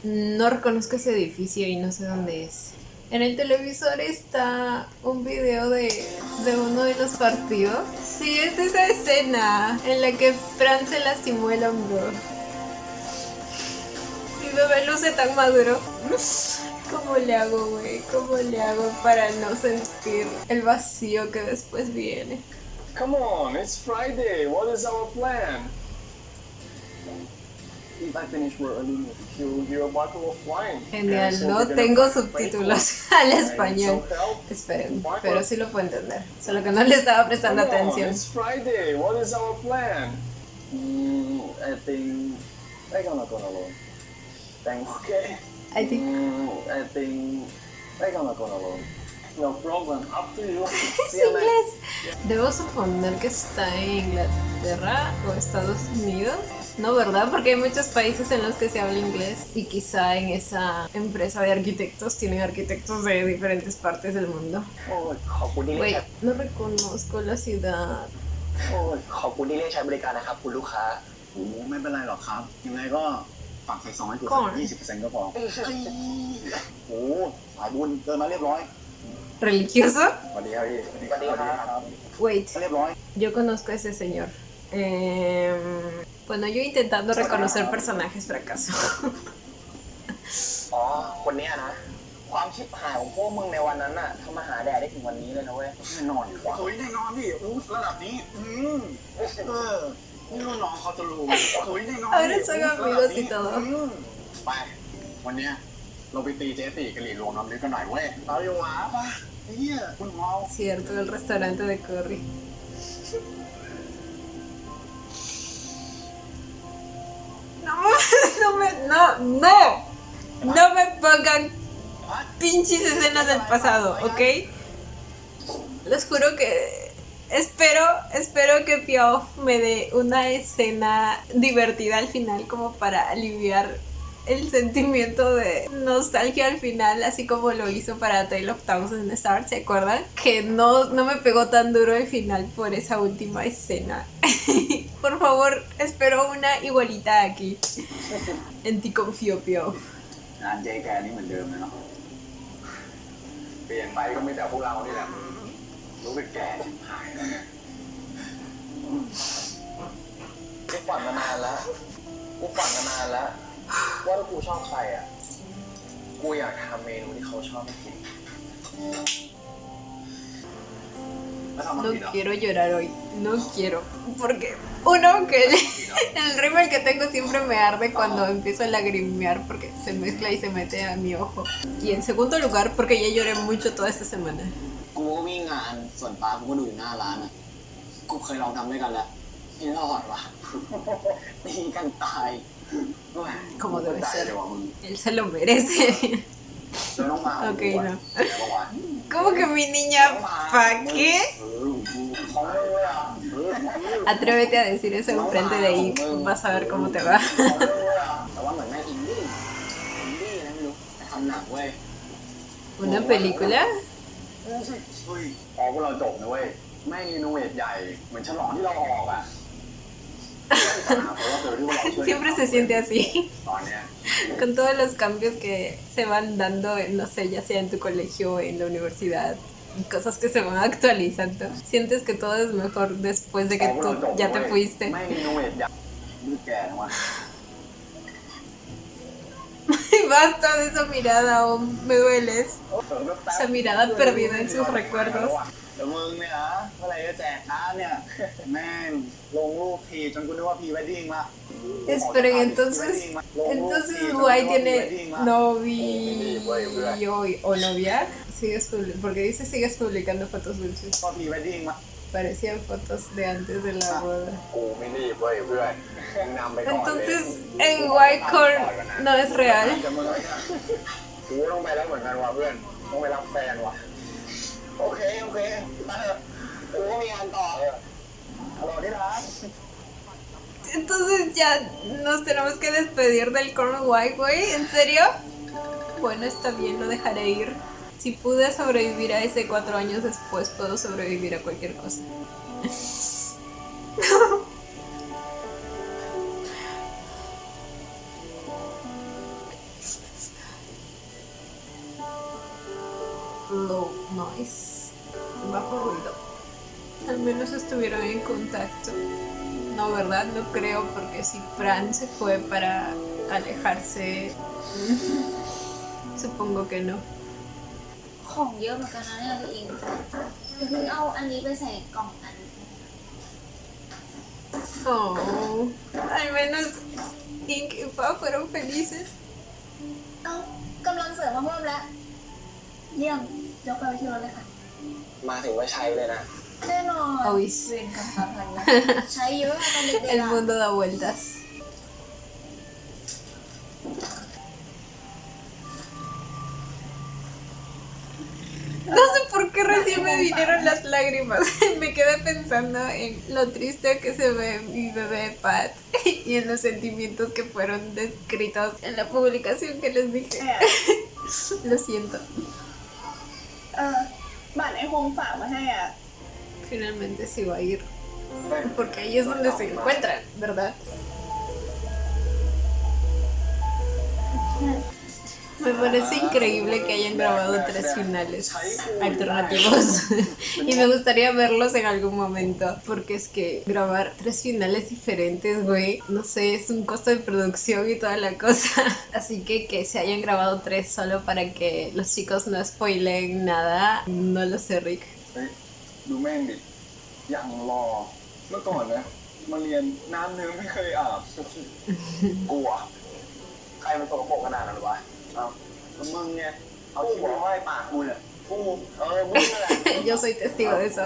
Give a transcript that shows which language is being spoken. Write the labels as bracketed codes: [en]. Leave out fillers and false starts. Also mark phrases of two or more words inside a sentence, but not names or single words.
[es] No reconozco ese edificio y no sé dónde es. En el televisor está un video de uno de los partidos. Sí, es esa escena en la que Fran se lastimó el hombro. Mi bebé luce tan maduro. ¿Cómo le hago, güey? ¿Cómo le hago para no sentir el vacío que después viene? [en] Come on, it's Friday. What is our plan? If I finish work early, you'll hear a bottle of wine. [es] Genial, no tengo subtítulos al español. Esperen, pero sí lo puedo entender. Solo que no le estaba prestando atención. [en] It's Friday. What is our plan? I think I'm gonna go alone. Thanks. Okay. I think I'm gonna go alone. No problem. Up to you. [es] es inglés. Debo suponer que está en Inglaterra o Estados Unidos. No, ¿verdad? Porque hay muchos países en los que se habla inglés y quizá en esa empresa de arquitectos tienen arquitectos de diferentes partes del mundo. Wait, no reconozco la ciudad. [th] ขอบคุณที่เรียกใช้บริการนะครับคุณลูกค้าโอ้ไม่เป็นไรหรอกครับยังไงก็ฝากใส่ซองให้กูสัก 20% ก็พอโอ้สายบุญเดินมาเรียบร้อย [es] ¿Religioso? [th] สวัสดีครับพี่สวัสดีครับ [es] Wait, [th] เรียบร้อย [es] yo conozco a ese señor. Bueno, yo intentando reconocer personajes fracaso. [th] อ๋อคนเนี้ยนะความชิบหายของพวกมึงในวันนั้นน่ะทำมาหาแดดได้ถึงวันนี้เลยนะเว้ยแน่นอนอยู่วะ เฮ้ยแน่นอนดิอู้ระดับนี้นี่รุ่นน้องเขาจะรู้เฮ้ยแน่นอน [es] Ahora son amigos y todo. [th] ไปวันเนี้ยเราไปตีเจ๊ตีกะหรี่รวมน้ำลึกกันหน่อยเว้ยเอาอยู่หวะป่ะไอ้เหี้ยคุณเมา [es] Cierto, el restaurante de Curry. No, no me pongan pinches escenas del pasado, ¿ok? Les juro que espero que Piof me dé una escena divertida al final como para aliviar el sentimiento de nostalgia al final, así como lo hizo para Tale of Thousand Stars, ¿se acuerdan? Que no me pegó tan duro el final por esa última escena. Por favor, espero una igualita aquí. En ti confío, Piof. [th] งานเจ๊แกนี่เหมือนเดิมเลยเนาะเปลี่ยนไปก็ไม่แต่พวกเรานี่แหละรู้สึกแก่ชิบหายแล้วเนี่ย กูฝันมานานแล้วว่าถ้ากูชอบใครอ่ะกูอยากทำเมนูที่เขาชอบให้กิน แล้วทำมา [es] No [th] ผิดเหรอ [es] quiero llorar hoy, no quiero. Porque, uno, que el rímel que tengo siempre me arde cuando empiezo a lagrimear porque se mezcla y se mete a mi ojo. Y en segundo lugar, porque ya lloré mucho toda esta semana. [th] กูก็วิ่งงานส่วนปลากูก็ดูอยู่หน้าร้านอ่ะกูเคยลองทำด้วยกันแล้วไม่รอดว่ะ ตีกันตาย [es] Como debe [th] ใจ [es] ser. [th] เลยว่ะมึง [es] Él se lo merece. [th] แล้วน้องมา [es] Ok, no. [th] เมื่อวาน [es] ¿Cómo que mi niña? ¿Pa' qué? [th] ของมึงเลยอ่ะ [es] Atrévete a decir eso enfrente de ahí. Vas a ver cómo te va. [th] ของมึงเลยอ่ะ แต่ว่าเหมือนแม่อินดี้นะไม่รู้แต่ทำหนังเว้ย [es] ¿Una película? [th] เฮ้ยพอพวกเราจบนะเว้ยแม่งรีโนเวทใหญ่เหมือนฉลองที่เราออกอ่ะ [es] Siempre se siente así. [th] ตอนเนี้ย [es] Con todos los cambios que se van dando, no sé, ya sea en tu colegio o en la universidad, y cosas que se van actualizando. Sientes que todo es mejor después de que tú ya te fuiste. [th] แม่งรีโนเวทใหญ่ดูแก่นะวะ [es] Basta de esa mirada, oh, me dueles. Esa mirada perdida en sus recuerdos. [th] แต่มึงเนี่ยนะเมื่อไหร่จะแจกน้ำเนี่ย แม่งลงรูปทีจนกูนึกว่าพรีเวดดิ้งละ [es] Esperen, entonces Guay tiene novio o novia. Porque dice sigues publicando fotos dulces. [th] ก็พรีเวดดิ้งมา [es] Parecían fotos de antes de la boda. [th] กูไม่รีบเว้ยเพื่อนนำไปก่อนเลย [es] Entonces, en Whitecorn no es real. [th] จะมึงกูต้องไปแล้วเหมือนกันว่ะเพื่อนต้องไปรับแฟนว่ะโอเคมาเถอะกูก็มีงานต่อฮัลโหลที่รัก [es] Entonces ya nos tenemos que despedir del Corn White, güey. ¿En serio? Bueno, está bien, lo dejaré ir. Si pude sobrevivir a ese 4 años después, puedo sobrevivir a cualquier cosa. [en] Low noise. [es] Bajo ruido. Al menos estuvieron en contacto. No, ¿verdad? No creo, porque si Fran se fue para alejarse, supongo que no. [th] ของเยอะเหมือนกันนะเนี่ยตัวเองเพิ่งเอาอันนี้ไปใส่กล่องอัน [es] Oh, al menos Ink y Pa fueron felices. [th] เอ้ากำลังเสริมมาเพิ่มแล้ว เยี่ยมยกไปที่รถเลยค่ะ มาถึงว่าใช้เลยนะ แน่นอน Always. เรียนกันสามพันนะใช้เยอะตอนเด็ก [es] El [th] ๆอะ [es] mundo da vueltas. No sé por qué recién me vinieron las lágrimas. Me quedé pensando en lo triste que se ve mi bebé Pat y en los sentimientos que fueron descritos en la publicación que les dije. Lo siento. [th] บัตรไอ้โฮงฝากมาให้อ่ะ [es] Finalmente sí va a ir. Porque ahí es donde se encuentran, ¿verdad? Me parece increíble que hayan grabado 3 finales alternativos y me gustaría verlos en algún momento, porque es que grabar 3 finales diferentes, güey, no sé, es un costo de producción y toda la cosa. Así que se hayan grabado 3 solo para que los chicos no spoilen nada, no lo sé, Rick. [th] เฮ้ยดูแม่งดิอย่างรอเมื่อก่อนนะมาเรียนน้ำเนื้อไม่เคยอาบ กลัวใครมันสกปรกขนาดนั้นวะเอาแล้วมึงไงเอาที่หัวห้อยปากกูเนี่ยกูมึงนั่นแหละ [es] Yo soy testigo de eso.